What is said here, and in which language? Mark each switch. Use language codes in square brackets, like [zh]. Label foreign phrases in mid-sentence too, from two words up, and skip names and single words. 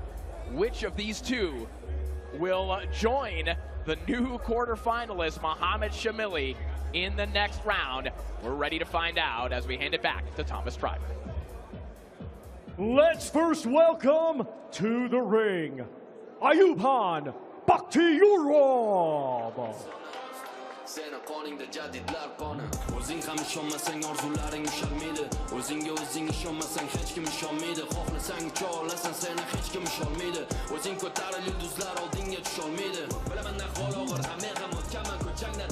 [en] Which of these 2 will join the new quarterfinalist, Mohamed Shamili, in the next round? We're ready to find out as we hand it back to Thomas Treiber. Let's first welcome to the ring, Ayub Khan Bakhtiyorov. [uz] Seni qoningda jadidlar qoni. O'zing ham ishonmasang orzularing ushalmaydi. O'zingga o'zing ishonmasang hech kim ishonmaydi. Xohlasang ucha olasan, seni hech kim ushalmaydi. O'zing ko'taril yulduzlar oldingga tusholmaydi. Bilaman ahvol og'ir, men ham o'tganman ko'changdan.